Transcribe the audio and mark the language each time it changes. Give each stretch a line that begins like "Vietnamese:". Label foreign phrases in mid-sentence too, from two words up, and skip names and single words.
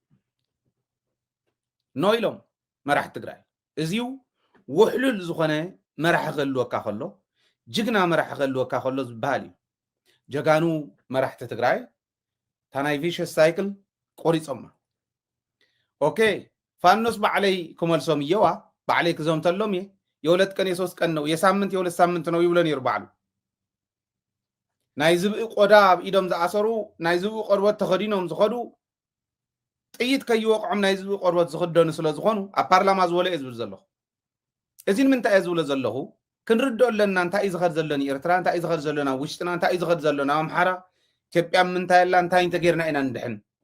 Tigrinya: ኖ ኢሎም መራሒ ትግራይ እዚዩ ውሕሉል ዝኾነ መራሒ ክህልወካ ከሎ ጅግና መራሒ ክህልወካ ከሎ ዝበሃል እዩ ጀጋኑ መራሕቲ ትግራይ እታ ናይ
English: vicious cycle
Tigrinya: ቆሪፆማ ኦኬ ፋኖስ ባዕለይ ክመልሶም እየዋ ባዕለይ ክዘምተሎም እየ
Amharic: የሁለት ቀን የሶስት ቀን ነው የሳምንት የሁለት ሳምንት ነው
Tigrinya: ይብሎ ነይሩ ባዕሉ ናይ ዝብኢ ቆዳ ኣብ ኢዶም ዝኣሰሩ ናይ ዝብኢ ቆርበት ተኸዲኖም ዝኸዱ ጥይት ከይወቅዖም ናይ ዝብኢ ቆርበት ዝኽደኑ ስለ ዝኾኑ ኣብ ፓርላማ ዝበለ እየ ዝብል ዘለኹ እዚ ንምንታይ እየ ዝብሎ ዘለኹ ክንርድኦ ኣለና እንታይ እዩ ዝኸድ ዘሎ ንኤርትራ እንታይ እዩ ዝኸድ ዘሎ ናብ ውሽጥና እንታይ እዩ ዝኸድ ዘሎ ናብ ኣምሓራ ኢትዮጵያ ምንታይ ኣላ እንታይ እንተጌርና ኢና ንድሕን